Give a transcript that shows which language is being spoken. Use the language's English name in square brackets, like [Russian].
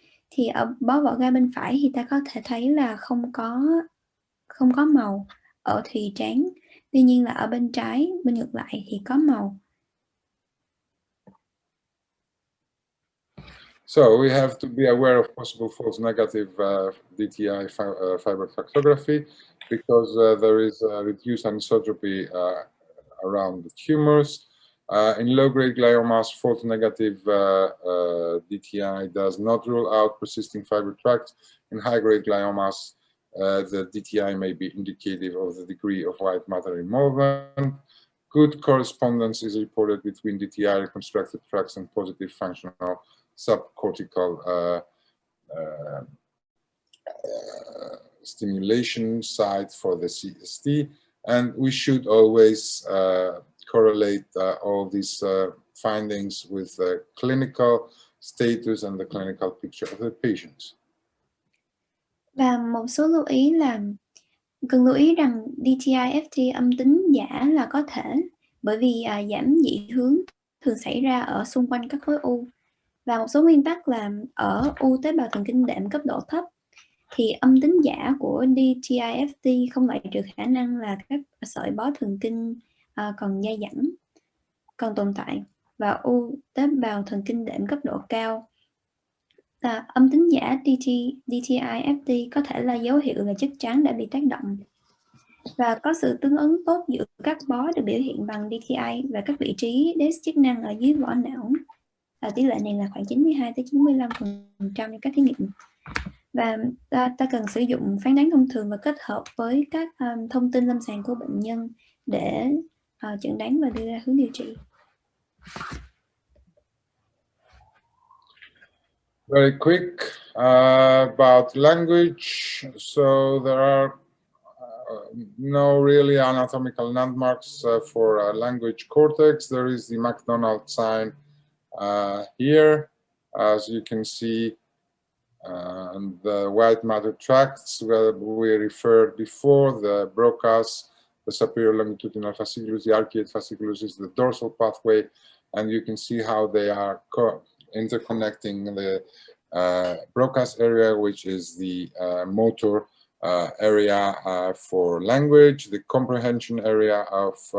[Vietnamese] Thì ở bó vỏ gai bên phải thì ta có thể thấy là không có màu ở thùy trán. Tuy nhiên là ở bên trái, bên ngược lại thì có màu. [English] So we have to be aware of possible false negative DTI fiber tractography because there is reduced anisotropy around the tumors. In low-grade gliomas, false negative DTI does not rule out persisting fiber tracts. In high-grade gliomas, the DTI may be indicative of the degree of white matter involvement. Good correspondence is reported between DTI reconstructed tracts and positive functional subcortical stimulation site for the CST, and we should always correlate all these findings with the clinical status and the clinical picture of the patients. [Vietnamese] Và một số lưu ý là cần lưu ý rằng DTI-FT âm tính giả là có thể bởi vì giảm dị hướng thường xảy ra ở xung quanh các khối u. Và một số nguyên tắc là ở u tế bào thần kinh đệm cấp độ thấp thì âm tính giả của DTI-FT không loại trừ khả năng là các sợi bó thần kinh còn dai dẳng còn tồn tại. Và u tế bào thần kinh đệm cấp độ cao, âm tính giả DTI-FT có thể là dấu hiệu là chất trắng đã bị tác động. Và có sự tương ứng tốt giữa các bó được biểu hiện bằng DTI và các vị trí desk chức năng ở dưới vỏ não. Tỷ lệ này là khoảng 92-95% trong các thí nghiệm. Và ta cần sử dụng phán đoán thông thường và kết hợp với các thông tin lâm sàng của bệnh nhân để chẩn đoán và đưa ra hướng điều trị. [English] Very quick about language. So there are no really anatomical landmarks for language cortex. There is the McDonald sign here, as you can see, and the white matter tracts where we referred before, the Broca's, the superior longitudinal fasciculus, the arcuate fasciculus is the dorsal pathway, and you can see how they are interconnecting the Broca's area, which is the motor area for language, the comprehension area of